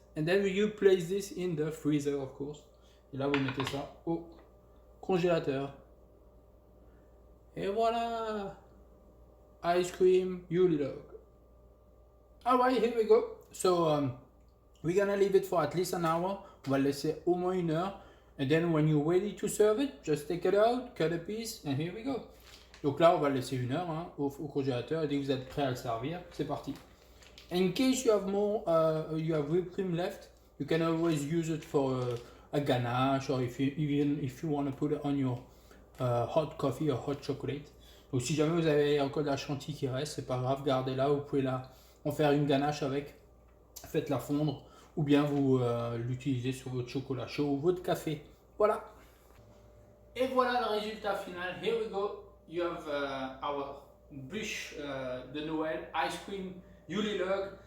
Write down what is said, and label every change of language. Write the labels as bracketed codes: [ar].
[en] And then you place this in the freezer, of course. [fr] Et là, vous mettez ça au congélateur. Et voilà! [en] Ice cream, Yuli Log. Alright, here we go. So, we're gonna leave it for at least an hour. [fr] On va le laisser au moins 1 heure. [en] And then when you're ready to serve it, just take it out, cut a piece, and here we go. [fr] Donc là, on va le laisser 1 heure hein, au congélateur. Et dès que vous êtes prêt à le servir, c'est parti. [en] In case you have more, you have whipped cream left, you can always use it for a ganache, or even if you want to put it on your hot coffee or hot chocolate. [fr] Donc si jamais vous avez encore de la chantilly qui reste, c'est pas grave, gardez-la, vous pouvez en faire une ganache avec, faites-la fondre, ou bien vous l'utilisez sur votre chocolat chaud ou votre café. Voilà. Et voilà le résultat final. [en] Here we go. You have our bûche de Noël, ice cream, Yuli Log.